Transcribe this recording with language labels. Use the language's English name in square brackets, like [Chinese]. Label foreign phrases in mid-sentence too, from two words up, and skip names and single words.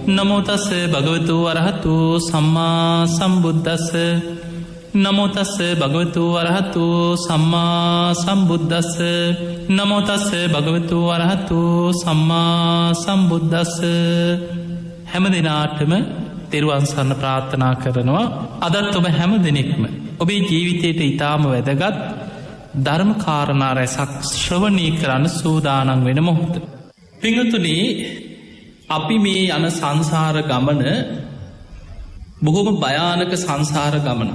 [Pali] නමෝ තස්ස භගවතු වරහතු සම්මා සම්බුද්දස්ස නමෝ තස්ස භගවතු වරහතු සම්මා සම්බුද්දස්ස නමෝ තස්ස භගවතු වරහතු සම්මා සම්බුද්දස්ස. [Sinhala] හැම දිනාටම තෙරුවන් සරණ ප්‍රාර්ථනා කරනවා. අදත් ඔබ හැම දෙනෙක්ම ඔබේ ජීවිතයට ඊටාම වැදගත් ධර්ම කාරණා රැසක් ශ්‍රවණය කරන්න සූදානම් වෙන මොහොත. පිංගුතුනි, අපි මේ යන සංසාර ගමන බොහොම භයානක සංසාර ගමන.